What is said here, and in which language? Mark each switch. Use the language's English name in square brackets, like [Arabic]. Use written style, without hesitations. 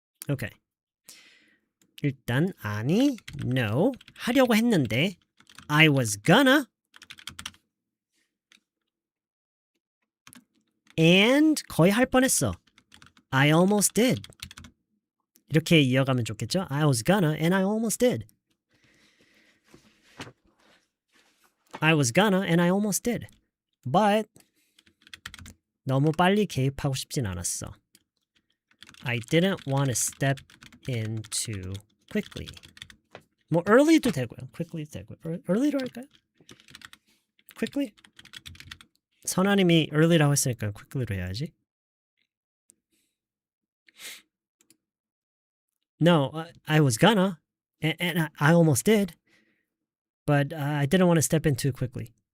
[Korean] 오케이. 일단 아니, no 하려고 했는데 [English] I was gonna and [Korean] 거의 할 뻔했어. [English] I almost did. [Korean] 이렇게 이어가면 좋겠죠? [English] I was gonna and I almost did. I was gonna and I almost did. [Korean] But 너무 빨리 개입하고 싶진 않았어. [English] I didn't want to step in too quickly. [Korean] 뭐 early도 되고요. quickly도 되고요. early로 할까요? quickly? 선아님이 early라고 했으니까 quickly로 해야지. [English] No, I was gonna, and I almost did, but I didn't want to step in too quickly.